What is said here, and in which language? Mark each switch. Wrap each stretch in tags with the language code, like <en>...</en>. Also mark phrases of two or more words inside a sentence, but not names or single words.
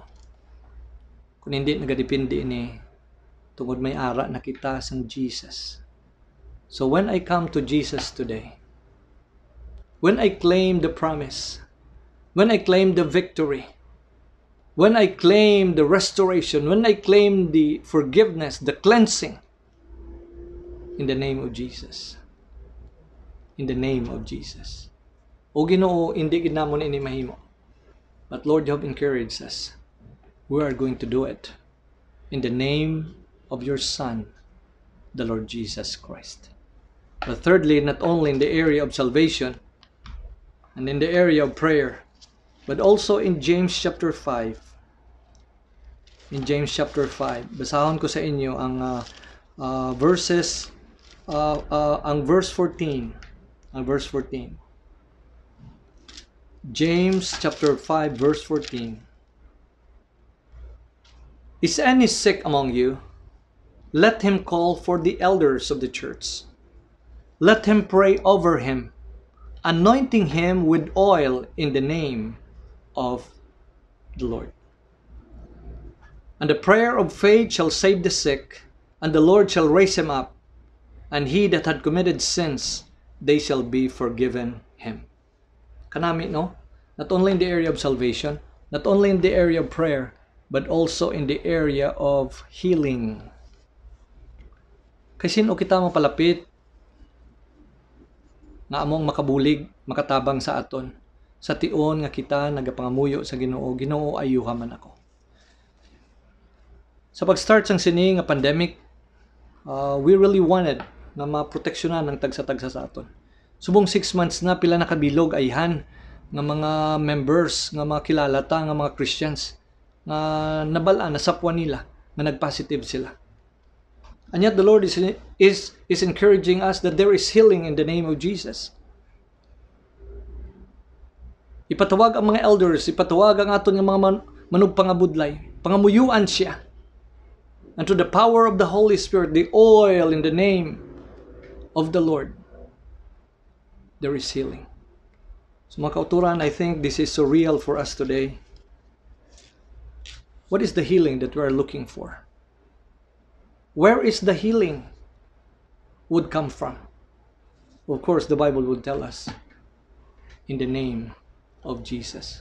<hil>Kung hindi nagadepende ini tungod may ara na kita sang Jesus.</hil> <en>So when I come to Jesus today, when I claim the promise, when I claim the victory, when I claim the restoration, when I claim the forgiveness, the cleansing, in the name of Jesus. In the name of Jesus.</en> <hil>O Ginoo, hindi gid namon ini mahimo.</hil> <en>But Lord, you have encouraged us. We are going to do it in the name of your Son, the Lord Jesus Christ. But thirdly, not only in the area of salvation and in the area of prayer, but also in James chapter 5. In James chapter 5,</en> <hil>basahon ko sa inyo ang verses, ang verse 14.</hil> <en>Ang verse 14. James chapter 5, verse 14. Is any sick among you? Let him call for the elders of the church. Let him pray over him, anointing him with oil in the name of the Lord. And the prayer of faith shall save the sick, and the Lord shall raise him up, and he that had committed sins, they shall be forgiven him.</en> <hil>Kanami, no?</hil> <en>Not only in the area of salvation, not only in the area of prayer, but also in the area of healing.</en> <hil>Kay sino kita mapalapit nga among makabulig, makatabang sa aton, sa tion nga kita nagapangamuyo sa Ginoo. Ginoo, ayuha man ako. Sa pag-start sang sini nga pandemic,</hil> <en>we really wanted</en> <hil>na maproteksyonan ng tagsa-tagsa sa aton. Subong 6 months na pila nakabilog ayhan nga mga members, nga mga kilala ta, nga mga Christians, nga nabalaan, nasapwan nila, nga nag-positive sila.</hil> <en>And yet the Lord is encouraging us that there is healing in the name of Jesus.</en> <hil>Ipatawag ang mga elders, ipatawag ang aton nga mga manugpangabudlay, pangamuyuan siya.</hil> <en>And to the power of the Holy Spirit, the oil in the name of the Lord, there is healing.</en> <hil>So mga kauturan,</hil> <en>I think this is so real for us today. What is the healing that we are looking for? Where is the healing would come from? Of course, the Bible would tell us, in the name of Jesus.</en>